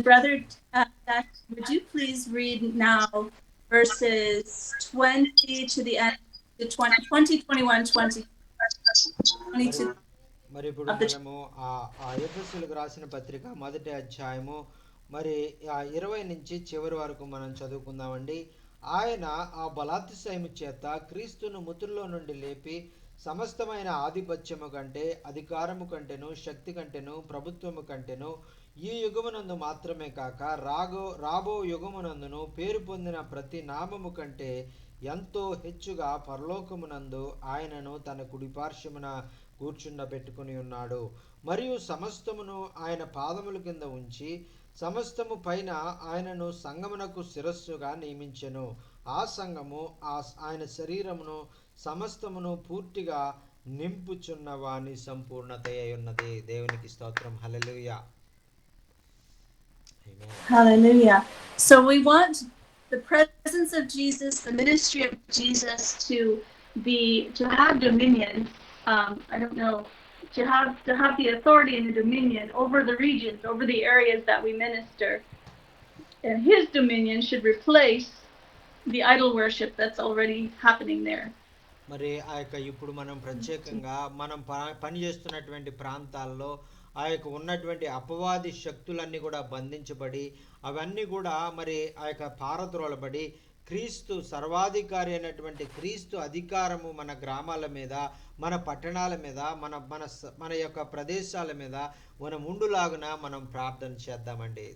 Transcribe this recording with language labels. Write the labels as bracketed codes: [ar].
[en] Brother, Jack, would you please read now verses 20 to the end, to 20, 21, 22 [te] మరి ఇప్పుడు [en] of the [te] మనము ఆ ఎఫెసీయులకు రాసిన పత్రిక మొదటి అధ్యాయము మరి 20 నుంచి చివరి వరకు మనం చదువుకుందామండి. ఆయన ఆ బలాతిశయము చేత క్రీస్తును మృతుల్లో నుండి లేపి సమస్తమైన ఆధిపత్యము కంటే, అధికారము కంటేను, శక్తి కంటేను, ప్రభుత్వము కంటేను ఈ యుగమునందు మాత్రమే కాక రాబో యుగమునందును పేరు పొందిన ప్రతి నామము కంటే ఎంతో హెచ్చుగా పరలోకమునందు ఆయనను తన కుడిపార్శ్వమున కూర్చుండబెట్టుకుని ఉన్నాడు. మరియు సమస్తమును ఆయన పాదముల కింద ఉంచి సమస్తము పైన ఆయనను సంగమునకు శిరస్సుగా నియమించెను. ఆ సంఘము ఆయన శరీరమును సమస్తమును పూర్తిగా నింపుచున్న వాని సంపూర్ణత అయి ఉన్నది. దేవునికి స్తోత్రం. హల్లెలూయా. [en] Hallelujah. So we want the presence of Jesus, the ministry of Jesus to have dominion. I don't know, to have the authority and the dominion over the regions, over the areas that we minister. And his dominion should replace the idol worship that's already happening there. [te] మరి ఆ యొక్క ఇప్పుడు మనం ప్రత్యేకంగా మనం పని చేస్తున్నటువంటి ప్రాంతాల్లో ఆ యొక్క ఉన్నటువంటి అపవాది శక్తులన్నీ కూడా బంధించబడి అవన్నీ కూడా మరి ఆ యొక్క పారద్రోలబడి క్రీస్తు సర్వాధికారి అయినటువంటి క్రీస్తు అధికారము మన గ్రామాల మీద, మన పట్టణాల మీద, మన యొక్క ప్రదేశాల మీద మనం ఉండులాగున మనం ప్రార్థన చేద్దామండి.